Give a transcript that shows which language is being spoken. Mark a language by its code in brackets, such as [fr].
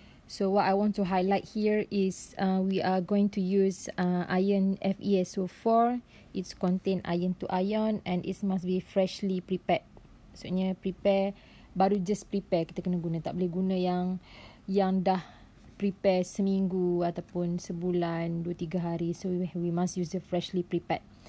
[en] So what I want to highlight here is we are going to use iron FeSO4. It's contain iron to ion and it must be freshly prepared. [ms] Maksudnya baru [en] just prepare [ms] kita kena guna. Tak boleh guna yang dah prepare seminggu ataupun sebulan, 2-3 hari. [en] So we must use the freshly prepared.